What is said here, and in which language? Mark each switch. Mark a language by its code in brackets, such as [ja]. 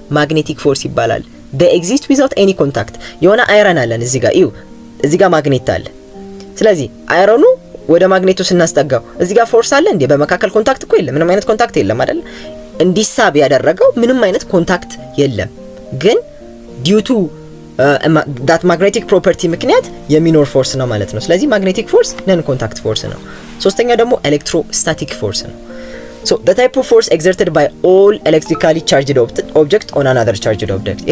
[am] ማግኔቲክ ፎርስ ይባላል። [en] they exist without any contact. [am] የሆነ አይረን አለን እዚህ ጋር እዚህ ጋር ማግኔት አለ። ስለዚህ አይረኑ ወደ ማግኔቱ ስናስጠጋው እዚህ ጋር ፎርስ አለ እንዴ? በመካከል ኮንታክት እኮ የለም። ምንም አይነት ኮንታክት የለም አይደል? እንዲሳብ ያደረገው ምንም አይነት ኮንታክት የለም። ግን [en] due to that magnetic property [am] ምክንያት የሚኖር ፎርስ ነው ማለት ነው። ስለዚህ magnetic force ነን ኮንታክት ፎርስ ነው። ሶስተኛው ደግሞ electrostatic force ነው። [en] so the type of force exerted by all electrically charged object on another charged object.